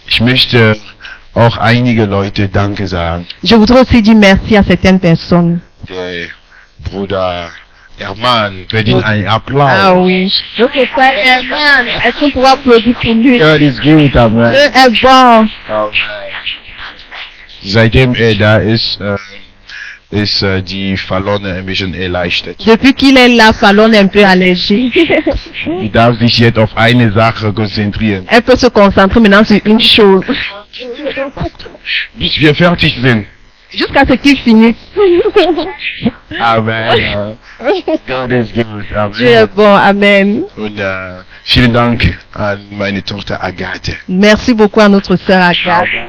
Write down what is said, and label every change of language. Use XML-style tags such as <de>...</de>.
<de>Ich möchte auch einige Leute Danke sagen.</de> <fr>Je voudrais aussi dire merci à certaines personnes.</fr> <de>Der Bruder Hermann verdient einen Ah Applaus.</de> <fr>oui. Donc, le frère Herman, est-ce qu'on pourra applaudir pour lui?</fr> <de>Ja, das ist gut, Amen.</de> <fr>Dieu est bon.</fr> <de>Seitdem er da ist die Verlorene ein bisschen erleichtert.</de> <fr>Depuis qu'il est là, Fallon est un peu allégé.</fr> <de>Die darf sich jetzt auf eine Sache konzentrieren,</de> <fr>Elle peut se concentrer maintenant sur une chose.</fr> <de>bis wir fertig sind.</de> <fr>Jusqu'à ce qu'il finisse.</fr> <de>Amen. Gott ist gut.</de> <fr>Dieu est Amen. bon. Amen.</fr> <de>Und vielen Dank an meine Tochter Agathe.</de> <fr>Merci beaucoup à notre sœur Agathe.</fr>